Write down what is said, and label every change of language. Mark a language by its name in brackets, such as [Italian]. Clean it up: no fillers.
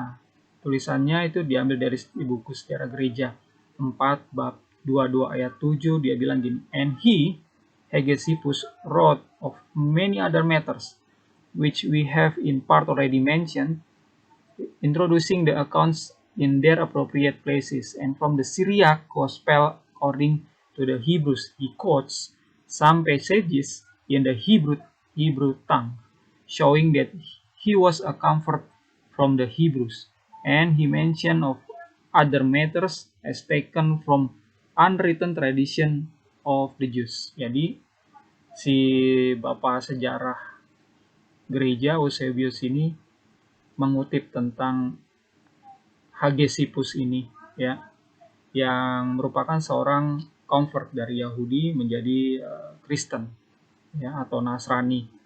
[Indonesian] Nah, tulisannya itu diambil dari buku Sejarah Gereja 4 bab 22 ayat 7. Dia bilang gini, [English] and he, Hegesippus, wrote of many other matters which we have in part already mentioned, introducing the accounts in their appropriate places. And from the Syriac Gospel according to the Hebrews, he quotes some passages in the Hebrew tongue, showing that he was a comfort from the Hebrews. And he mentioned of other matters as taken from unwritten tradition of the Jews. [Indonesian] Jadi si bapak sejarah gereja Eusebius ini mengutip tentang Hegesippus ini ya, yang merupakan seorang convert dari Yahudi menjadi Kristen ya atau Nasrani.